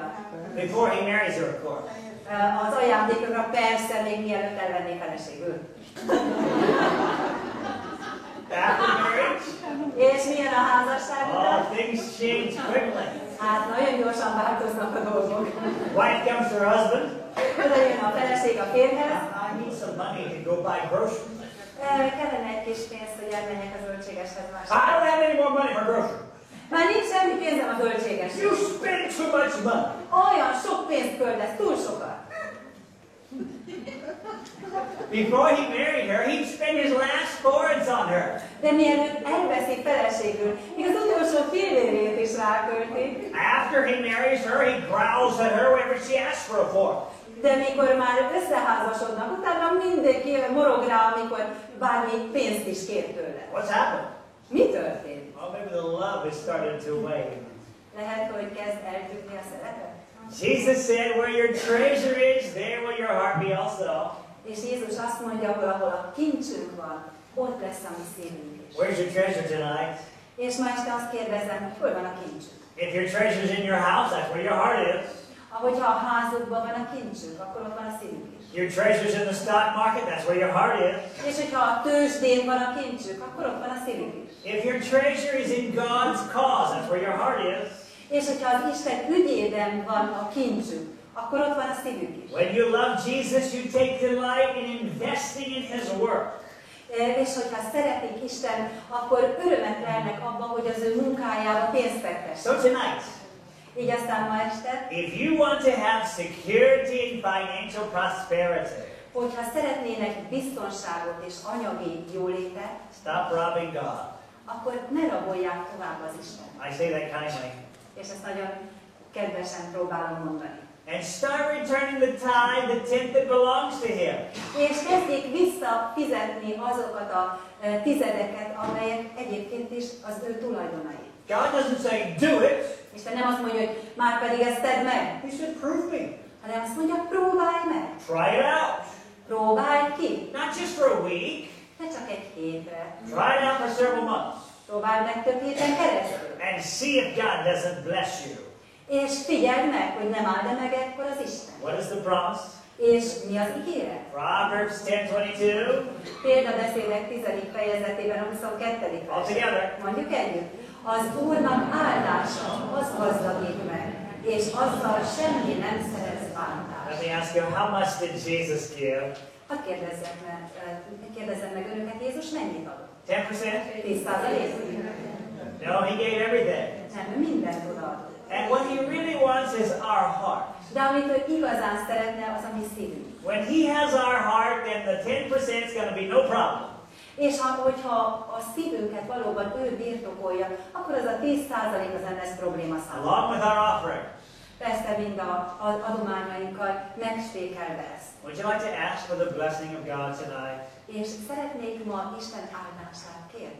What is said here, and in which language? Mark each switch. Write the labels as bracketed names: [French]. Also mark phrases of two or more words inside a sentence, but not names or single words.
[English] Before he marries her, of course. [Hungarian] Az ajándékokra persze még mielőtt elvenné feleségül. [English] After marriage, [Hungarian] És milyen a házasság után? [English] things change quickly. [Hungarian] Hát nagyon gyorsan változnak a dolgok. [English] Wife comes to her husband. [Hungarian] Oda jön a feleség a férjhez. [English] I need some money to go buy groceries. [Hungarian] Kellene egy kis pénz, hogy elmenjek a zöldségeshez [English] I [Hungarian] vásárolni. [English] don't have any more money for groceries. [Hungarian] Már nincs semmi pénzem a zöldségeshez. [English] You spend too much money. [Hungarian] Olyan sok pénzt köldesz, túl sokat. [English] Before he married her, he'd spend his last forins on her. [Hungarian] De mielőtt elveszi feleségül, még az utolsó fillérjét is rákölti. [English] After he marries her, he growls at her whenever she asks for a fork. [Hungarian] De mikor már összeházasodnak, utána mindenki morog rá, amikor bármi pénzt is kér tőle. [English] What's happened? [Hungarian] Mi történt? [English] Well, maybe the love is starting to wane. [Hungarian] Lehet, hogy kezd eltűnni a szeretet? [English] Jesus said, where your treasure is, there will your heart be also. [Hungarian] És Jézus azt mondja, hogy ahol a kincsünk van, ott lesz a mi szívünk is. [English] Where's your treasure tonight? [Hungarian] És ma este azt kérdezem, hogy hol van a kincsünk? [English] If your treasure's in your house, that's where your heart is. [Hungarian] Ahogyha a házukban van a kincsünk, akkor ott van a szívünk is. [English] Your treasure's in the stock market, that's where your heart is. [Hungarian] És hogyha a tőzsdén van a kincsünk, akkor ott van a szívünk is. [English] If your treasure is in God's cause, that's where your heart is. [Hungarian] És hogyha az Isten ügyében van a kincsünk, akkor ott van a szívünk is. [English] When you love Jesus, you take delight in investing in His work. [Hungarian] És hogyha szeretik Isten, akkor örömet lelnek abban, hogy az ő munkájába pénzt fektessenek. [English] So tonight, [Hungarian] Így aztán ma este, [English] if you want to have security and financial prosperity, [Hungarian] hogyha szeretnének biztonságot és anyagi jólétet, [English] stop robbing God. [Hungarian] akkor ne rabolják tovább az Istent. [English] I say that kindly. [Hungarian] És ezt nagyon kedvesen próbálom mondani. [English] And start returning the tithe, the tenth that belongs to Him. [Hungarian] És kezdjék visszafizetni azokat a tizedeket, amelyek egyébként is az ő tulajdonai. [English] God doesn't say, do it. [Hungarian] Isten nem azt mondja, hogy már pedig ezt tedd meg, [English] He said, prove me. [Hungarian] hanem azt mondja, próbálj meg. [English] Try it out. [Hungarian] Próbálj ki. [English] Not just for a week. [Hungarian] Ne csak egy hétre. [English] Try it out for several months. [Hungarian] Próbáld meg több héten keresztül. [English] And see if God doesn't bless you. [Hungarian] És figyeld meg, hogy nem áld meg ekkor az Isten. [English] What is the promise? [Hungarian] És mi az ígéret? [English] Proverbs 10:22. [Hungarian] Példabeszédek 10. fejezetében a 22. [English] All together. [Hungarian] Mondjuk együtt. Az Úrnak áldása, az gazdagít meg, és azzal semmi nem szerez bántást. [English] Let me ask you, how much did Jesus give? [Hungarian] Hadd kérdezzem meg önöket, Jézus mennyit adott? [English] 10%? [Hungarian] 10%? [English] No, He gave everything. [Hungarian] Nem, ő mindent odaadott. [English] And what He really wants is our heart. [Hungarian] De amit ő igazán szeretne, az a mi szívünk. [English] When He has our heart, then the 10% is going to be no problem. [Hungarian] És hogyha a szívünket valóban ő birtokolja, akkor az a 10% az nem lesz probléma számára. [English] Along with our offering. [Hungarian] Persze mind az adományainkkal megspékelve ezt. [English] Would you like to ask for the blessing of God tonight? [Hungarian] És szeretnék ma Isten áldását kérni.